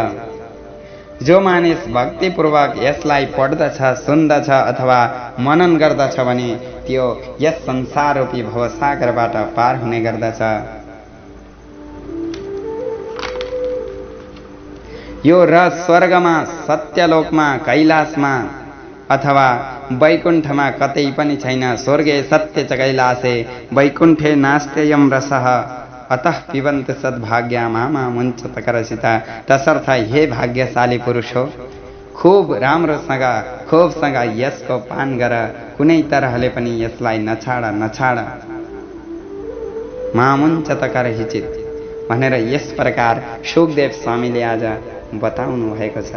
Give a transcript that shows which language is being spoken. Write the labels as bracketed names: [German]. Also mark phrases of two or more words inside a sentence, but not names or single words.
[Nepali] जो मानिस भक्तिपूर्वक यसलाई पढ्दछ, सुन्दछ अथवा मनन गर्दछ भने त्यो यस संसार रूपी भवसागरबाट पार हुने गर्दछ। यो र स्वर्गमा, सत्यलोकमा, कैलाशमा अथवा वैकुण्ठमा कतै पनि छैन। [Sanskrit] स्वर्गे सत्य च कैलासे वैकुण्ठे नास्त्ययं रसः अतः पिबन्त सद्भाग्या मामा मुञ्चतकरसिता। [Nepali] तसर्थ हे भाग्यशाली पुरुष हो, खूब राम्रोसँग खोपसँग यसको पान गर, कुनै तरहले पनि यसलाई नछाड मामुञ्चतकर हिचित भनेर यस प्रकार सुखदेव स्वामीले आज बताउनु भएको छ।